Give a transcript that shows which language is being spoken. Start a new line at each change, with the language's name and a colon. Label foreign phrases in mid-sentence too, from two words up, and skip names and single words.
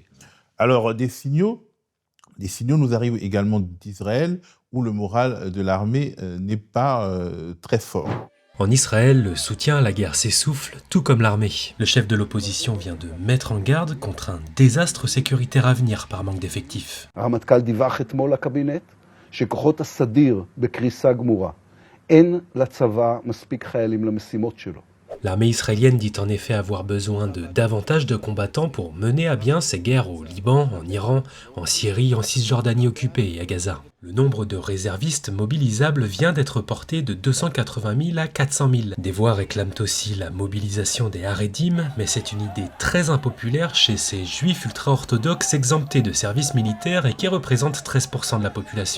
French: Alors, des signaux nous arrivent également d'Israël, où le moral de l'armée n'est pas très fort. En Israël, le soutien à la guerre s'essouffle, tout comme l'armée. Le chef de l'opposition vient de mettre en garde contre un désastre sécuritaire à venir par manque d'effectifs.
Hebrew: הרמטכ"ל דיווח אתמול לקבינט שכוחות הסדיר בקריסה גמורה. אין לצבא מספיק חיילים למשימות שלו.
French: L'armée israélienne dit en effet avoir besoin de davantage de combattants pour mener à bien ses guerres au Liban, en Iran, en Syrie, en Cisjordanie occupée et à Gaza. Le nombre de réservistes mobilisables vient d'être porté de 280 000 à 400 000. Des voix réclament aussi la mobilisation des Haredim, mais c'est une idée très impopulaire chez ces juifs ultra-orthodoxes exemptés de service militaire et qui représentent 13% de la population.